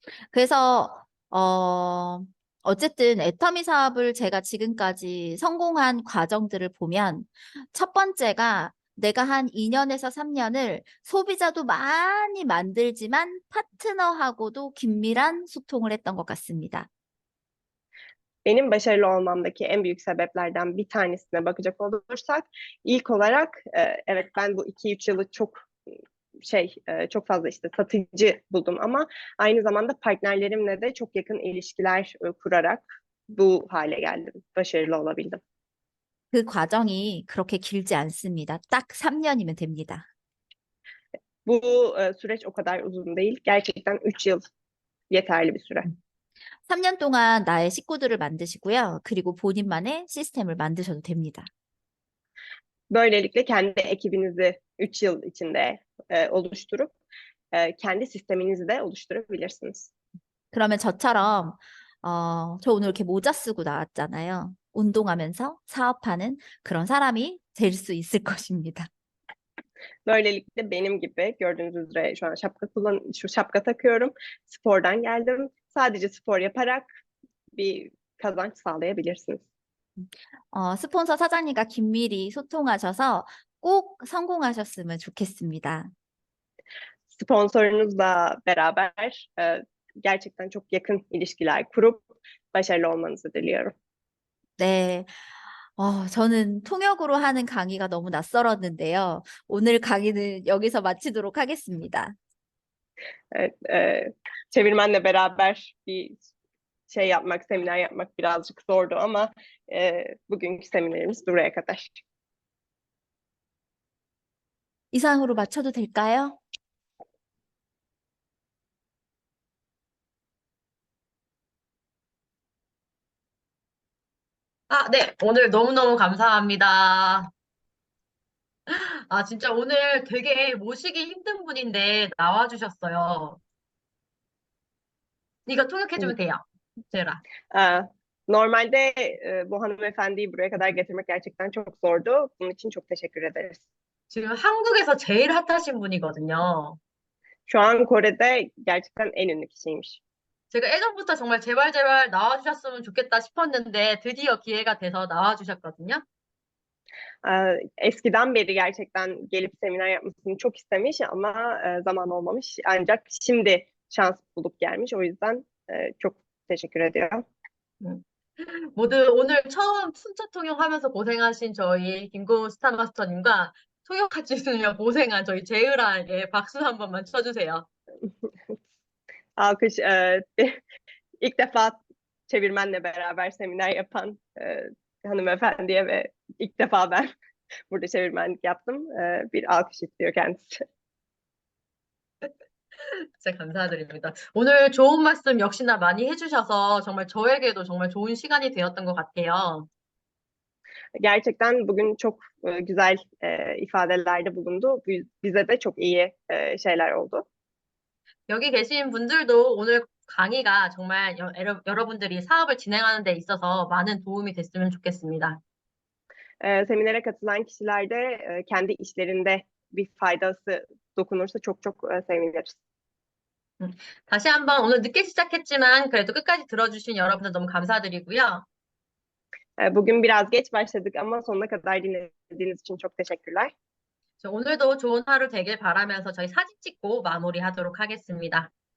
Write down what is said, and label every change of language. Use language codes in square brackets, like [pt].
[ko] 그래서 어쨌든 애터미 사업을 제가 지금까지 성공한 과정들을 보면 첫 번째가 내가 한 2년에서 3년을 소비자도 많이 만들지만 파트너하고도 긴밀한 소통을 했던 것 같습니다. [tr] Benim başarılı olmamdaki en büyük sebeplerden bir tanesine bakacak olursak, ilk olarak evet ben bu 2-3 yılı çok fazla işte satıcı buldum ama aynı zamanda partnerlerimle de çok yakın ilişkiler kurarak bu hale geldim, başarılı olabildim. [ko] 그 과정이 그렇게 길지 않습니다. 딱 3년이면 됩니다. [tr] Bu süreç o kadar uzun değil. Gerçekten 3 yıl yeterli bir süre. [ko] 3년 동안 나의 식구들을 만드시고요. 그리고 본인만의 시스템을 만드셔도 됩니다. [tr] Böylelikle kendi ekibinizi 3 yıl içinde oluşturup kendi sisteminizi de oluşturabilirsiniz. [ko] 그러면 저처럼 저 오늘 이렇게 모자 쓰고 나왔잖아요. 운동하면서 사업하는 그런 사람이 될 수 있을 것입니다. [tr] Böylelikle benim gibi gördüğünüz üzere şu an şapka takıyorum. Spordan geldim. Sadece spor yaparak bir kazanç sağlayabilirsiniz. [ko] 스폰서 사장님과 긴밀히 소통하셔서 꼭 성공하셨으면 좋겠습니다. [tr] Sponsorunuzla beraber gerçekten çok yakın ilişkiler kurup başarılı olmanızı diliyorum. [ko] 네. 저는 통역으로 하는 강의가 너무 낯설었는데요. 오늘 강의는 여기서 마치도록 하겠습니다. [tr] Evet, çevirmenle beraber bir seminer yapmak birazcık zordu ama bugünkü seminerimiz buraya kadar. [ko] 이상으로 마쳐도 될까요? 아, 네. 오늘 너무너무 감사합니다. 아, 진짜 오늘 되게 모시기 힘든 분인데 나와주셨어요. 이거 통역해주면 돼요. 제라. [tr] Ee, Normalde bu hanımefendiyi buraya kadar getirmek gerçekten çok zordu. Bunun için çok teşekkür ederiz. [ko] 지금 한국에서 제일 핫하신 분이거든요. [tr] Şu an Kore'de gerçekten en ünlü kişiymiş. [ko] 제가 예전부터 정말 제발 제발 나와주셨으면 좋겠다 싶었는데 드디어 기회가 돼서 나와주셨거든요. [tr] Eskiden beri gerçekten gelip seminer yapmasını çok istemiş ama zaman olmamış. Ancak şimdi şans bulup gelmiş. O yüzden çok teşekkür ediyorum. [ko] 모두 오늘 처음 순차 통역하면서 고생하신 저희 김고 스타마스터님과 통역하시느라 고생한 저희 제이라에게 박수 한 번만 쳐주세요. [tr] Alkış. İlk defa çevirmenle beraber seminer yapan hanımefendiye ve ilk defa ben burada çevirmenlik yaptım. Bir alkış istiyor kendisi. [ko] 진짜 감사드립니다. 오늘 좋은 말씀 역시나 많이 해주셔서 정말 저에게도 정말 좋은 시간이 되었던 것 같아요. [tr] Gerçekten bugün çok güzel ifadelerde bulundu. Bize de çok iyi şeyler oldu. [ko] 여기 계신 분들도 오늘 강의가 정말 여러분들이 사업을 진행하는 데 있어서 많은 도움이 됐으면 좋겠습니다. [tr] Seminere katılan kişiler de kendi işlerinde bir faydası dokunursa çok çok seviniriz. [ko] 다시 한번 오늘 늦게 시작했지만 그래도 끝까지 들어주신 여러분들 너무 감사드리고요. [tr] Bugün biraz geç başladık ama sonuna kadar dinlediğiniz için çok teşekkürler. [ko] 오늘도 좋은 하루 되길 바라면서 저희 사진 찍고 마무리하도록 하겠습니다.